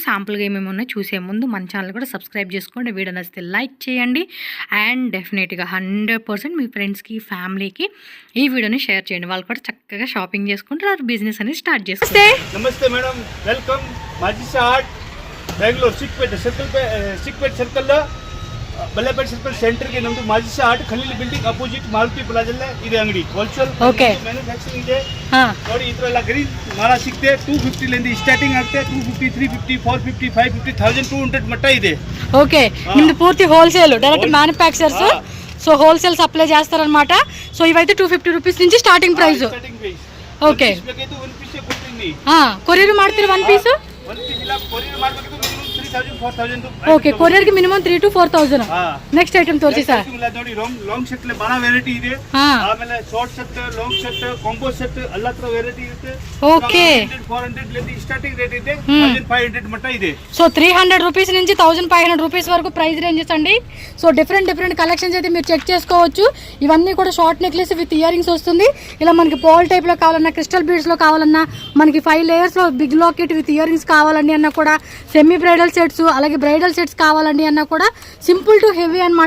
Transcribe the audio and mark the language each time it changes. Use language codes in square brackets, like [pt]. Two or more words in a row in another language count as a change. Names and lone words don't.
[te] శాంపుల్గా ఏమేమి ఉన్నాయి చూసే ముందు మన ఛానల్ కూడా సబ్స్క్రైబ్ చేసుకోండి. వీడియో నచ్చితే లైక్ చేయండి అండ్ డెఫినెట్గా 100% మీ ఫ్రెండ్స్కి, ఫ్యామిలీకి ఈ వీడియోని షేర్ చేయండి. వాళ్ళు కూడా చక్కగా షాపింగ్ చేసుకుంటారు, బిజినెస్ అనేది స్టార్ట్ చేస్తారు. నమస్తే మేడం, వెల్కమ్ మజిషా ఆర్ట్ బెంగళూరు [kn] ಚಿಕ್ಪೇಟೆ ಸರ್ಕಲ್ ಬಲ್ಲೇಪೇಟ ಸರ್ಕಲ್ ಸೆಂಟರ್ ಗೆ ನಮ್ದು ಮಜಿಷಾ ಆರ್ಟ್ ಖಲೀಲ್ ಬಿಲ್ಡಿಂಗ್ ಅಪೋಸಿಟ್ ಮಾರುತಿ ಪ್ಲಾಜಾ ಇದೆ ಅಂಗಡಿ. [en] wholesale manufacturing [kn] ಇದೆ ನೋಡಿ. ಈ ತರ ಎಲ್ಲ ಗ್ರೀನ್ ಮಾಲ ಸಿಗುತ್ತೆ. 250 ಲಿಂದ ಸ್ಟಾರ್ಟಿಂಗ್ ಆಗುತ್ತೆ. 250, 350, 450, 550, 1200 ಮಟ್ಟ ಇದೆ. [te] ఓకే, నిమ్ది పూర్తి [en] wholesale direct manufacturers. [te] సో [en] wholesale supply [te] చేస్తారనమాట. సో ఇవైతే 250 రూపీస్ నుంచి [en] starting price. [te] ఓకే, కొరియర్ ಮಾಡ್ತೀರಾ [en] one piece? [kn] ಓಕೆ, ಕೊರಿಯರ್ ಗೆ ಮಿನಿಮಮ್ 3 to 4,000. [en] next item [kn] ತೋರಿಸಿ ಸರ್. ನೋಡಿ [en] long set [kn] ಲೆ ಬಹಳ ವೆರೈಟಿ ಇದೆ. ಆಮೇಲೆ [en] short set, long set, combo set [kn] ಎಲ್ಲ ತರ ವೆರೈಟಿ ಇರುತ್ತೆ. ಓಕೆ, 400 ಲೆಂದಿ [en] starting rate [kn] ಇದೆ. 1500 ಮಟ್ಟ ಇದೆ. [te] సో 300 రూపీస్ నుంచి 1500 రూపీస్ వరకు [en] price ranges [te] అండి. సో [en] different collections [te] అయితే మీరు చెక్ చేసుకోవచ్చు. ఇవన్నీ కూడా [en] short necklace with ear rings [te] వస్తుంది. ఇలా మనకి పాల్ టైప్ లో కావాలన్నా, [en] crystal beads [te] లో కావాలన్నా, మనకి 5 layers లో [en] big locket with ear rings [te] కావాలండి అన్నా కూడా, [en] semi bridal sets [te] అలాగే [en] bridal sets [te] కావాలండి అన్నా కూడా [en] simple to heavy [te] అనమాట.